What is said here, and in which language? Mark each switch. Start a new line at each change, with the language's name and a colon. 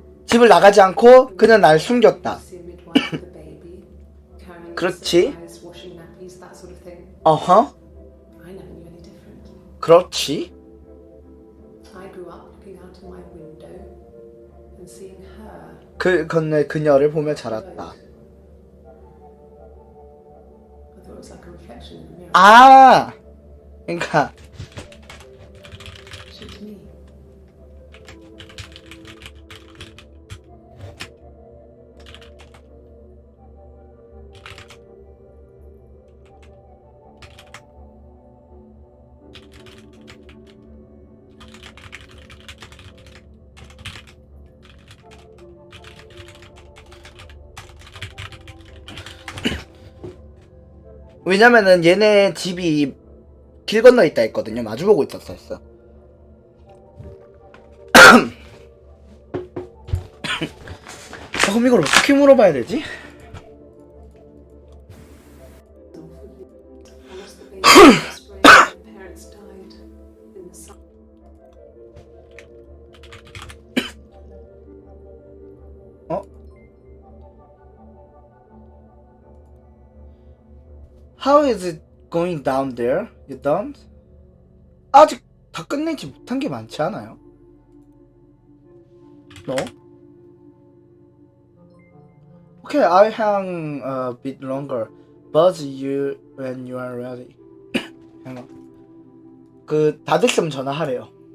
Korean: 집을 나가지 않고 그는 날 숨겼다.
English: See a midwife with a baby, carrying
Korean: 그렇지.
English: supplies, washing nappies, that sort of thing.
Korean: 어허.
English: I never knew any different.
Korean: 그렇지.
English: I grew up looking out of my window and seeing her.
Korean: 그 건너 그녀를 보며 자랐다.
English: I thought it was like a reflection in the mirror.
Korean: 아. 그러니까
English: She was me.
Korean: 왜냐면은 얘네 집이 길 건너 있다 했거든요. 마주보고 있었어 했어. 그럼 이걸 어떻게 물어봐야 되지?
English: I lost the baby in the spring. My parents died in the summer.
Korean: 어?
English: How is it going down there? You don't?
Korean: 아직 다 끝내지 못한 게 많지 않아요?
English: No? Okay, I hang a bit longer. Buzz you when you are ready. hang on.
Korean: 그 다 됐으면 전화하래요.